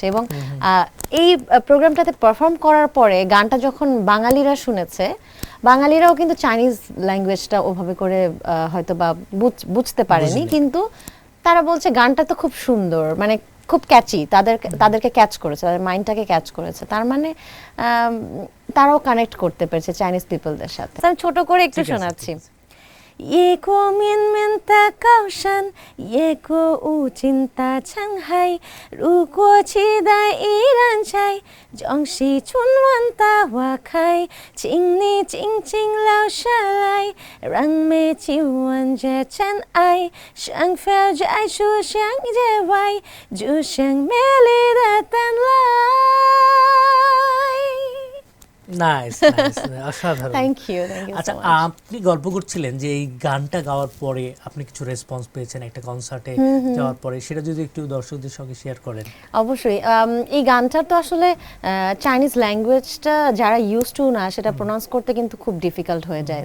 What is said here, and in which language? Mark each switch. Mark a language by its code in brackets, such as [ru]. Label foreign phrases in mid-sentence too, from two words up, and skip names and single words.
[bn] এবং এই প্রোগ্রামটাতে পারফর্ম করার পরে গানটা যখন বাঙালিরা শুনেছে, বাঙালিরাও কিন্তু [en] Chinese language [bn] ওভাবে করে হয়তো বা বুঝতে পারেনি, কিন্তু তারা বলছে গানটা তো খুব সুন্দর, মানে খুব ক্যাচি, তাদেরকে ক্যাচ করেছে, তাদের মাইন্ডটাকে ক্যাচ করেছে। তার মানে তারাও কানেক্ট করতে পেরেছে [en] Chinese people [bn] সাথে। আমি ছোট করে একটু শোনাচ্ছি। [zh] 夜过绵绵的高山，夜过无尽的沧海。如果期待依然在，终是春晚的花开。请你静静留下来，让美景吻着尘埃。像飘在树上野外，就像美丽的淡蓝。 [bn] নাইস, অসাধারণ। [en] thank you. [bn] আচ্ছা, আপনি গল্প করছিলেন যে এই গানটা গাওয়ার পরে আপনি কিছু রেসপন্স পেয়েছেন একটা কনসার্টে যাওয়ার পরে, সেটা যদি একটু দর্শকদের সঙ্গে শেয়ার করেন। অবশ্যই। এই গানটা তো আসলে [en] Chinese language [bn] যারা [en] used to [bn] না, সেটা প্রোনাউন্স করতে কিন্তু খুব ডিফিকাল্ট হয়ে যায়।